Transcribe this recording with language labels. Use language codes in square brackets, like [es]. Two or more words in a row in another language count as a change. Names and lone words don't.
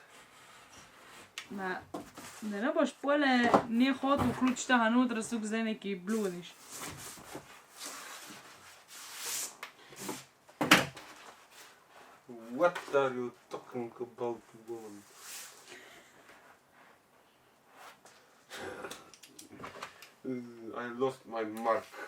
[sl] Ma, da ne boš pole ne hotel vključiti tega noter, so zdaj neki bludiš. [en] What are you talking about, woman? I lost my mark.